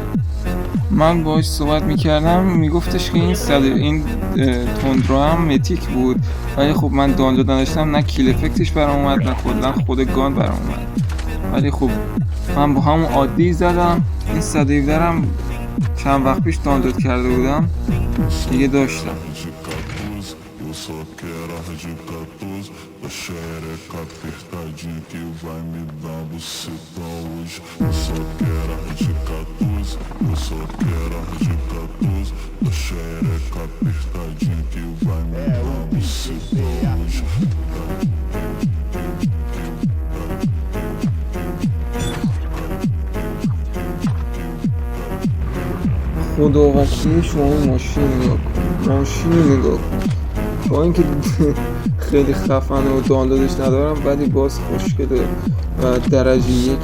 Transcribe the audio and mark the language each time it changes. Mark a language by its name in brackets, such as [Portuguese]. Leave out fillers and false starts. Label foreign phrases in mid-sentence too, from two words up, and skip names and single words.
[Persian] من باهاش صحبت میکردم، میگفتش که این تندرا هم متیک بود، ولی خب من دانلود نداشتم، نه کیل افکتش برام اومد نه خود گان برام اومد. ولی خب من با همون عادی زدم. این 117 هم چند وقت پیش دانلود کرده بودم دیگه داشتم. [Portuguese] Só quero a de 14, a xereca apertadinha que vai me dar bucetão hoje. Eu só quero a de 14, eu só quero a de 14, a xereca apertadinha que vai me dar bucetão hoje. [Persian] خدا وکیلی شما ماشین نگاه کن، ماشین نگاه کن. با اینکه خیلی خفنه و دانلودش ندارم ولی باز خوشگله و درجه 1.